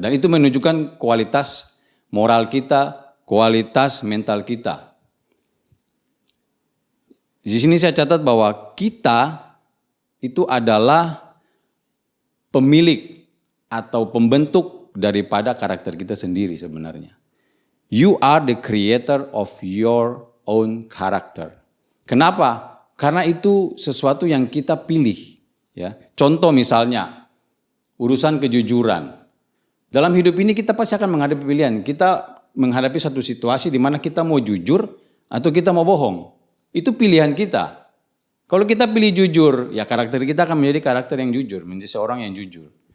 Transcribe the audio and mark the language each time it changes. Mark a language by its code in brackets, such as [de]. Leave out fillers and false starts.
[id] Dan itu menunjukkan kualitas moral kita, kualitas mental kita. Di sini saya catat bahwa kita itu adalah pemilik atau pembentuk daripada karakter kita sendiri sebenarnya. [en] You are the creator of your own character. [id] Kenapa? Karena itu sesuatu yang kita pilih. Ya. Contoh misalnya, urusan kejujuran. Dalam hidup ini kita pasti akan menghadapi pilihan. Kita menghadapi satu situasi di mana kita mau jujur atau kita mau bohong. Itu pilihan kita. Kalau kita pilih jujur, ya karakter kita akan menjadi karakter yang jujur, menjadi seorang yang jujur.